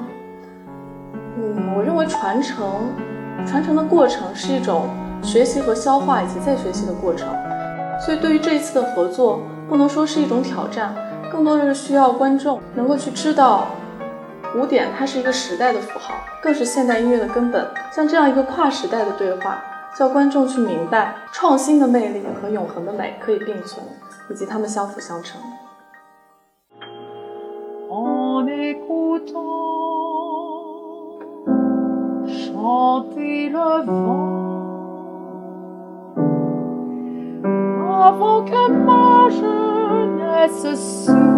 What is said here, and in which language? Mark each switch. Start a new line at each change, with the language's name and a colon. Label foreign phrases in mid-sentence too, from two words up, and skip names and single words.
Chinese: 我认为传承的过程是一种学习和消化以及再学习的过程，所以对于这一次的合作，不能说是一种挑战，更多的是需要观众能够去知道古典它是一个时代的符号，更是现代音乐的根本。像这样一个跨时代的对话，叫观众去明白创新的魅力和永恒的美可以并存，以及它们相辅相成。
French: En écoutant chanter le vent, avant que ma jeunesse s'use